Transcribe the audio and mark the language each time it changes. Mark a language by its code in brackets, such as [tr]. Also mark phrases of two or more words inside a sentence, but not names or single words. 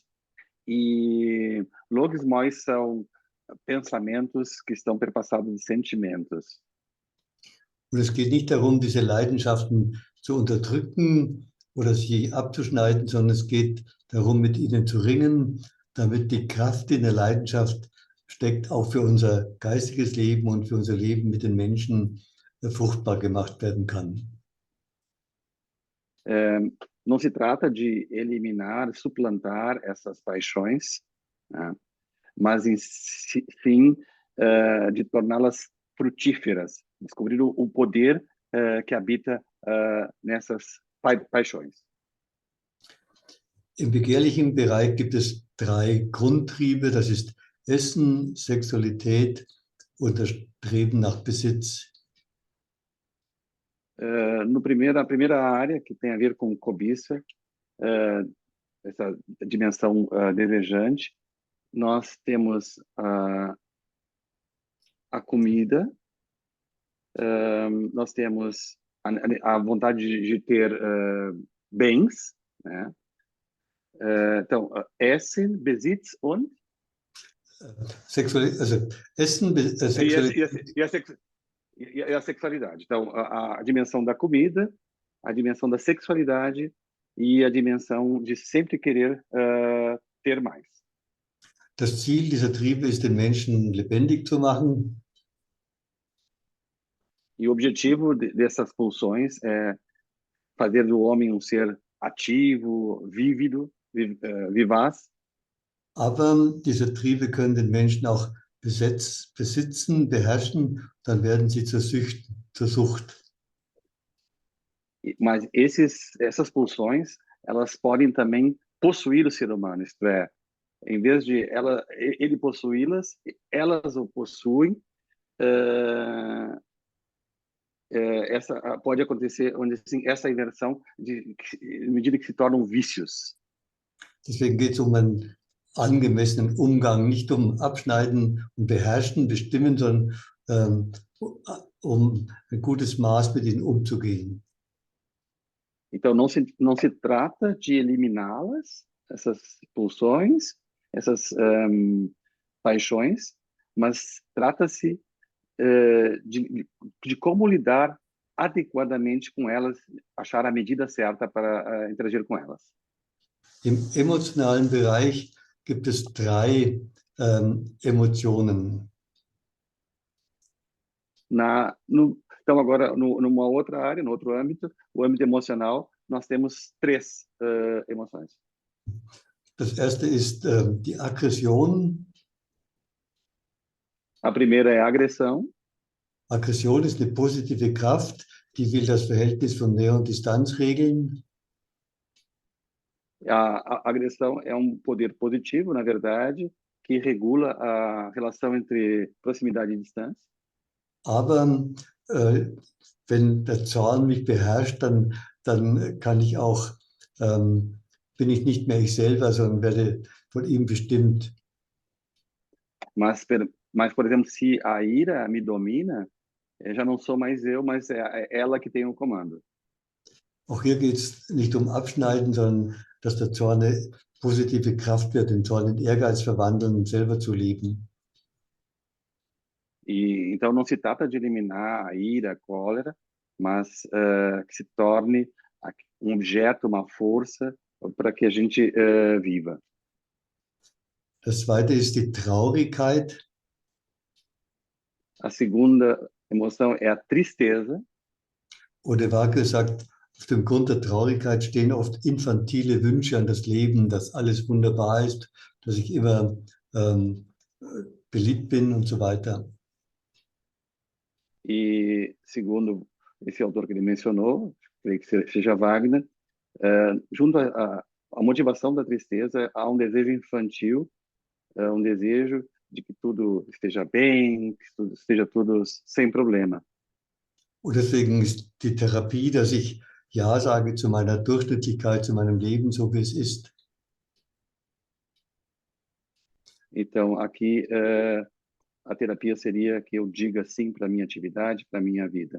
[pt] E logismoi são pensamentos que estão perpassados de sentimentos. [de] Und es geht nicht darum, diese Leidenschaften zu unterdrücken oder sie abzuschneiden, sondern es geht darum, mit ihnen zu ringen, damit die Kraft, die in der Leidenschaft steckt, auch für unser geistiges Leben und für unser Leben mit den Menschen fruchtbar gemacht werden kann. [pt] Não se trata de eliminar, suplantar essas paixões, né? Mas sim de torná-las frutíferas, descobrir o poder que habita nessas paixões. [de] Im begehrlichen Bereich gibt es 3 Grundtriebe, das ist Essen, Sexualität und das Streben nach Besitz. [pt] A primeira área, que tem a ver com cobiça, essa dimensão desejante, nós temos a comida, nós temos a vontade de ter bens, né? Então, [de] Essen, Besitz und Also Essen, Sexualität. [pt] E a sexualidade. Então, a dimensão da comida, a dimensão da sexualidade e a dimensão de sempre querer ter mais. [de] Das Ziel dieser Triebe ist, den Menschen lebendig zu machen. [pt] E o objetivo dessas pulsões é fazer do homem um ser ativo, vívido, vivaz. [de] Aber diese Triebe können den Menschen auch besitzen, beherrschen, dann werden sie zur Sucht. [pt] Mas essas pulsões, elas podem também possuir o ser humano, isto é, em vez de ele possuí-las, elas o possuem. Essa pode acontecer onde assim, essa inversão de medida que se tornam vícios. [de] Deswegen geht es um einen angemessenen Umgang, nicht um Abschneiden und Beherrschen, Bestimmen, sondern um ein gutes Maß mit ihnen umzugehen. [pt] Então não se trata de eliminá-las, essas pulsões, essas paixões, mas trata-se de como lidar adequadamente com elas, achar a medida certa para interagir com elas. [de] Im emotionalen Bereich gibt es 3 Emotionen. [pt] Então, agora, numa outra área, no outro âmbito, o âmbito emocional, nós temos 3 emoções. [de] Das erste ist die Aggression. [pt] A primeira é a agressão. [de] Aggression ist eine positive Kraft, die will das Verhältnis von Nähe und Distanz regeln. [pt] A agressão é um poder positivo, na verdade, que regula a relação entre proximidade e distância. [de] Aber wenn der Zorn mich beherrscht, dann kann ich auch, bin ich nicht mehr ich selber, sondern werde von ihm bestimmt. [pt] Mas, por exemplo, se a ira me domina, já não sou mais eu, mas é ela que tem o comando. [de] Auch hier geht es nicht um Abschneiden, sondern dass der Zorn eine positive Kraft wird, den Zorn in Ehrgeiz verwandeln und selber zu leben. [pt] E então não se trata de eliminar a ira, a cólera, mas que se torne um objeto, uma força para que a gente viva. [de] Das zweite ist die Traurigkeit. [pt] A segunda emoção é a tristeza. [de] Oder Wagner sagt, auf dem Grund der Traurigkeit stehen oft infantile Wünsche an das Leben, dass alles wunderbar ist, dass ich immer beliebt bin und so weiter. [pt] E segundo esse autor que ele mencionou, creio que seja Wagner, junto à motivação da tristeza, há um desejo infantil, um desejo de que tudo esteja bem, que tudo esteja tudo sem problema. [de] Und deswegen ist die Therapie, dass ich Ja sage zu meiner Durchschnittlichkeit, zu meinem Leben, so wie es ist. [pt] Então, aqui a terapia seria que eu diga sim para a minha atividade, para a minha vida.